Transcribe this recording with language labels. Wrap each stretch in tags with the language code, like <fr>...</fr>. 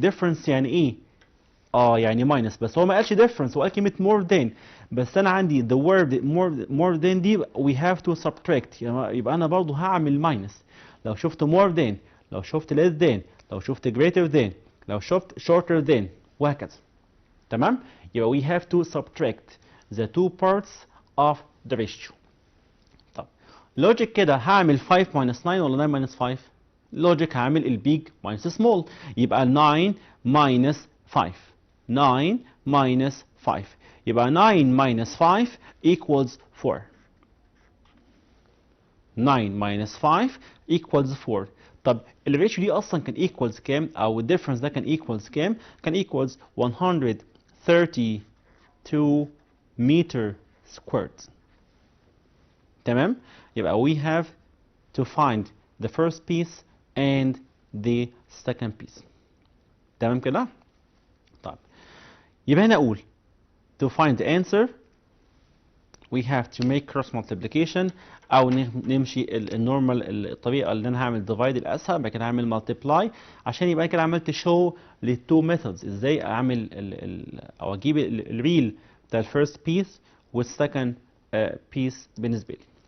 <ar>difference يعني ايه؟ يعني minus، بس هو ما قالش difference، هو قال كلمة more than.</ar> <en>بس انا عندي the word more than دي we have to subtract، يبقى انا برضو هعمل minus.</en> <ar>لو شفت more than، لو شفت less than، لو شفت greater than، لو شفت shorter than وهكذا. تمام.</ar> <en>يبقى we have to subtract the two parts of the ratio.</en> <ar>طب logic كده هعمل 5 minus 9 ولا 9 minus 5؟ logic هعمل البيج minus small، يبقى 9 minus 5.</ar> <en>9 minus 5 يبقى 9 minus 5 equals 4. 9 minus 5 equals 4.</en> <ar>طب الريشيو دي اصلا كان equals كام؟ او الديفرنس ده كان equals كام؟ كان equals 132 meter squared.</ar> <en>تمام. يبقى we have to find the first piece and the second piece.</en> <ar>تمام كده؟ طيب يبقى هنا أقول to find the answer we have to make cross multiplication أو نمشي النورمال الطريقة اللي أنا هعمل divide الأسهل، بعد كده هعمل multiply عشان يبقى كده عملت show للتو methods إزاي أعمل أو أجيب الريل بتاع الفيرست piece والسكند piece بالنسبة لي.</ar>